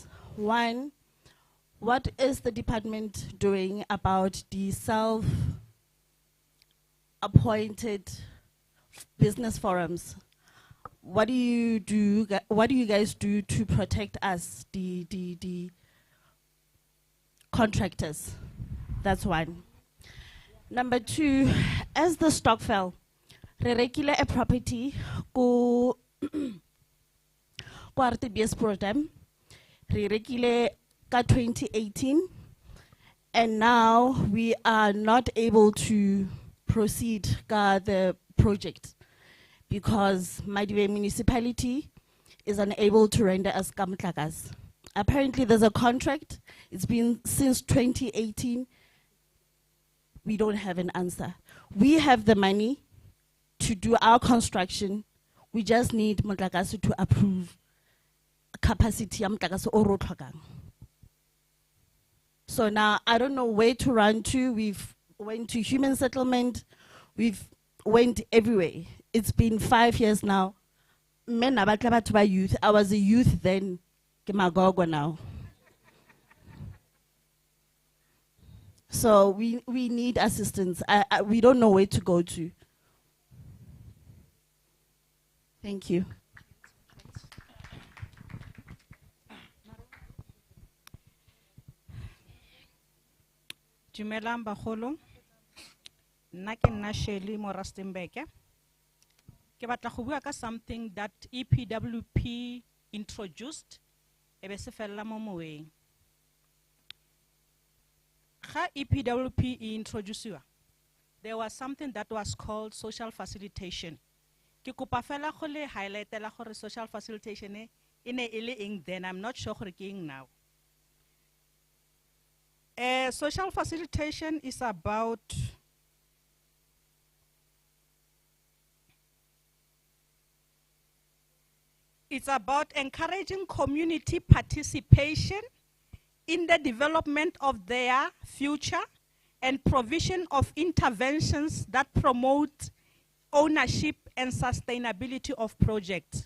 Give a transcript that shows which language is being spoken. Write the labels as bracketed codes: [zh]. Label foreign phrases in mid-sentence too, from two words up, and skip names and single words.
[en] One, what is the department doing about the self-appointed business forums? What do you do? What do you guys do to protect us, the contractors? That's one. Number two, as the stock fell, [tn] re rekile a property ko RTBS program, re rekile ka 2018, [en] and now we are not able to proceed ka the project because Madiwe municipality is unable to render us kamtlakas. Apparently there's a contract, it's been since 2018, we don't have an answer. We have the money to do our construction, we just need Motlakase to approve capacity [tn] ya Motlakase o ro tlhokang. [en] So now I don't know where to run to. We've went to human settlement, we've went everywhere. It's been 5 years now. [tn] Men abatla batho ba youth. [en] I was a youth then, [tn] ke magogo [en] now. So we need assistance. We don't know where to go to. Thank you. [tn] Dumelang bagolo. Nna ke nna Sihle mo Rustenburg. Ke batla go bua ka [en] something that EPWP introduced [tn] ebe se fella mo moeng. Ga EPWP introduciwa, [en] there was something that was called social facilitation. [tn] Ke kopa fela go le highlightela gore social facilitation e ne ile eng then, [en] I'm not sure [tn] gore ke eng now. [en] Social facilitation is about encouraging community participation in the development of their future and provision of interventions that promote ownership and sustainability of projects.